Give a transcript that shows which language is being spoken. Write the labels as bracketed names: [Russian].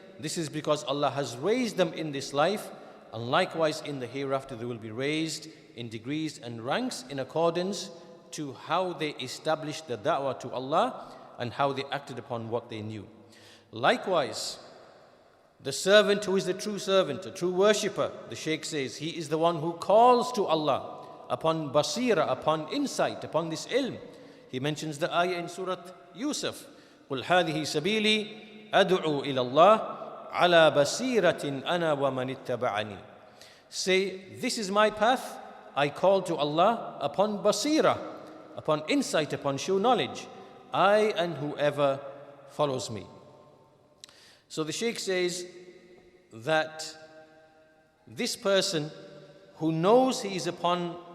[English] This is because Allah has raised them in this life, and likewise in the hereafter they will be raised in degrees and ranks in accordance to how they established the da'wah to Allah and how they acted upon what they knew. Likewise, the servant who is the true servant, a true worshipper, the Shaykh says, he is the one who calls to Allah upon basira, upon insight, upon this ilm. He mentions the ayah in Surah Yusuf, [Arabic] قُلْ هَذِهِ سَبِيلِي أَدْعُو إِلَى اللَّهِ عَلَى بَصِيرَةٍ أَنَا وَمَنِ اتَّبَعَنِي. [English] Say, this is my path, I call to Allah upon basira, upon insight, upon sure knowledge, I and whoever follows me. So the Shaykh says that this person who knows he is upon